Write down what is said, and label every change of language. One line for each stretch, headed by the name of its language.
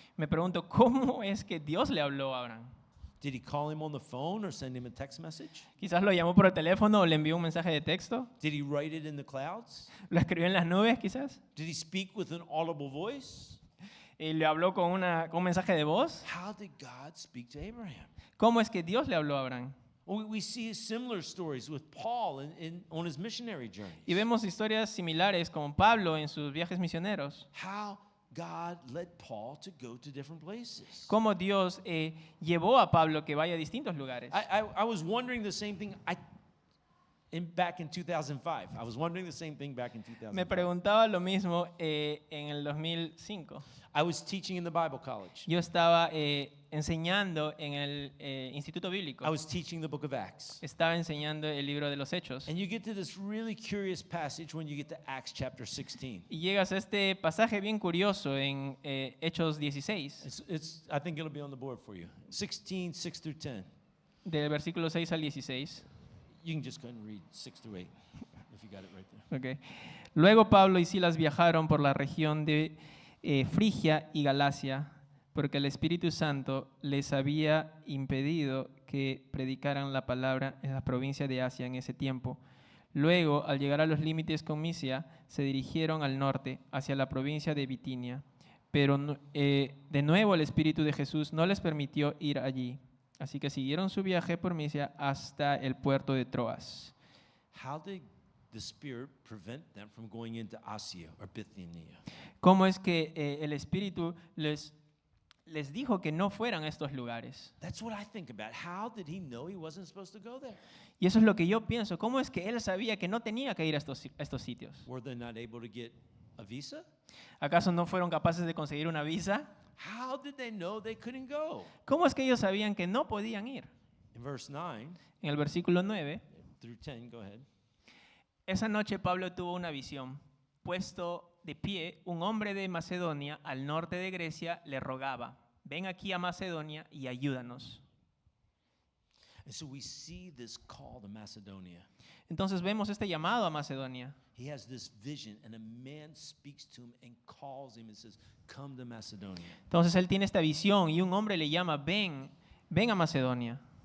Spanish: Me pregunto, ¿cómo es que Dios le habló a Abraham?
English: Did he call him on the phone or send him a text message?
Spanish: Quizás lo llamó por el teléfono o le envió un mensaje de texto.
English: Did he write it in the clouds?
Spanish: Lo escribió en las nubes, quizás.
English: Did he speak with an audible voice?
Spanish: Y le habló con un mensaje de voz.
English: How did God speak to Abraham?
Spanish: ¿Cómo es que Dios le habló a Abraham?
English: Well, we see similar stories with Paul on his missionary journeys.
Spanish: Y vemos historias similares con Pablo en sus viajes misioneros.
English: How God led Paul to go to different places.
Spanish: Cómo Dios llevó a Pablo que vaya a distintos lugares.
English: I was wondering the same thing back in 2005. I was wondering the same thing back in 2005.
Spanish: Me preguntaba lo mismo en el 2005.
English: I was teaching in the Bible college.
Spanish: Yo estaba enseñando en el Instituto Bíblico.
English: I was teaching the book of Acts.
Spanish: Estaba enseñando el libro de los Hechos.
English: And you get to this really curious passage when you get to Acts chapter 16.
Spanish: Y llegas a este pasaje bien curioso en Hechos 16,
English: I think it'll be on the board for you. 16, 6 through 10.
Spanish: del versículo 6 al 16.
English: You can just go ahead and read 6 through 8 if you got it right there. Okay.
Spanish: Luego Pablo y Silas viajaron por la región de Frigia y Galacia, porque el Espíritu Santo les había impedido que predicaran la palabra en la provincia de Asia en ese tiempo. Luego, al llegar a los límites con Misia, se dirigieron al norte, hacia la provincia de Bitinia. Pero de nuevo el Espíritu de Jesús no les permitió ir allí. Así que siguieron su viaje por Misia hasta el puerto de Troas.
English: How did the Spirit prevent them from going into Asia or Bithynia?
Spanish: ¿Cómo es que el Espíritu les dijo que no fueran a estos lugares?
English: That's what I think about. How did he know he wasn't supposed to go there?
Spanish: Y eso es lo que yo pienso. ¿Cómo es que él sabía que no tenía que ir a estos sitios? Were they not able to get a visa? ¿Acaso no fueron capaces de conseguir una visa? How did they know they couldn't go? ¿Cómo es que ellos sabían que no podían ir?
English: In verse 9
Spanish: En el versículo 9,
English: through 10, go ahead.
Spanish: esa noche Pablo tuvo una visión. Puesto de pie, un hombre de Macedonia, al norte de Grecia, le rogaba, ven aquí a Macedonia y ayúdanos.
English: And so we see this call to Macedonia.
Spanish: Entonces vemos este llamado a Macedonia.
English: He has this vision, and a man speaks to him and calls him and says, come to Macedonia.
Spanish: Entonces él tiene esta visión y un hombre le llama, ven a Macedonia.